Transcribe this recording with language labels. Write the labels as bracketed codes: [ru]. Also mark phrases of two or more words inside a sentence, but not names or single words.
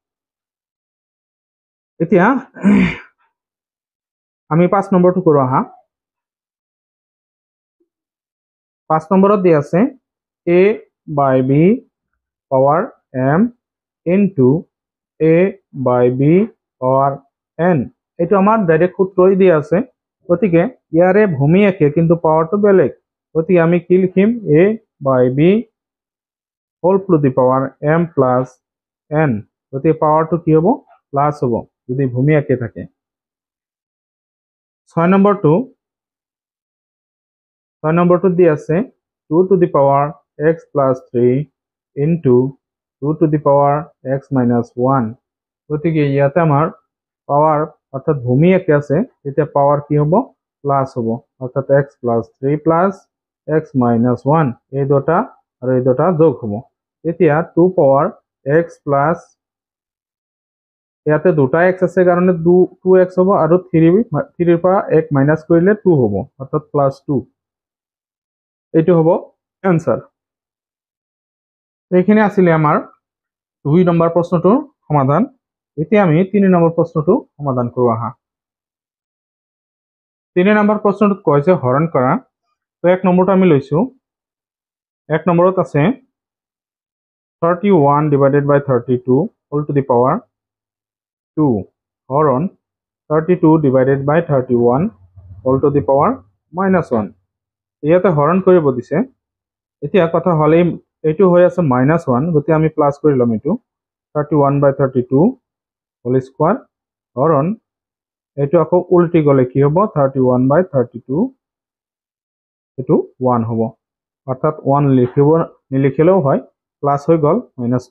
[as] এতিয়া আমি 5 নম্বৰটো কৰো আহা। 5 নম্বৰত দিয়া আছে a/b পাওয়ার m into a/b পাওয়ার n। এইটো আমাৰ ডাইরেক্ট সূত্ৰই দিয়া আছে, গতিকে ইয়াৰে ভূমি একে কিন্তু পাওয়ারটো বেলেগ, গতিকে আমি কি লিখিম, [en] a/b whole to the power m plus n, [as] গতিকে পাওয়ারটো কি হ'ব, প্লাস হ'ব যদি ভূমি একে থাকে। [en] 6 [as] নম্বৰটো দি আছে [en] 2 to the power x plus 3 into 2 to the power x minus 1, [as] গতিকে ইয়াতে আমাৰ পাওয়ার অর্থাৎ ভূমি একে আছে, তেতিয়া পাওয়ার কি হ'ব, প্লাস হ'ব, অর্থাৎ [en] x plus 3 plus x minus 1, [as] এই দুটা আৰু এই দুটা যোগ হ'ব। এতিয়া 2 পাওয়ার x plus, ইয়াতে দুটা x আছে কাৰণে 2x হ'ব, আৰু 3 পৰা 1 মাইনাস কৰিলে 2 হ'ব, অর্থাৎ +2, এইটো হ'ব এনসার। এইখিনি আছিল আমাৰ 2 নম্বৰ প্ৰশ্নটোৰ সমাধান। এতিয়া আমি 3 নম্বৰ প্ৰশ্নটো সমাধান কৰো আহা। 3 নম্বৰ প্ৰশ্নটোত কয় যে হৰণ কৰা, তো 1 নম্বৰটো আমি লৈছো, 1 নম্বৰত আছে [en] 31 divided by 32 whole to the power 2 [as] হরণ [en] 32 divided by 31 whole to the power -1। [as] ইয়াতে হরণ কৰিব দিছে। এতিয়া কথা হলে এইটো হৈ আছে -1, গতি আমি প্লাস কৰি লম, এইটো 31/32 [en] whole square [as] হরণ এইটো আকৌ উল্টি গলে কি হ'ব, 31/32, এইটো 1 হ'ব, অর্থাৎ 1 নিলিখিলেও হয়, প্লাস হৈ গল -2।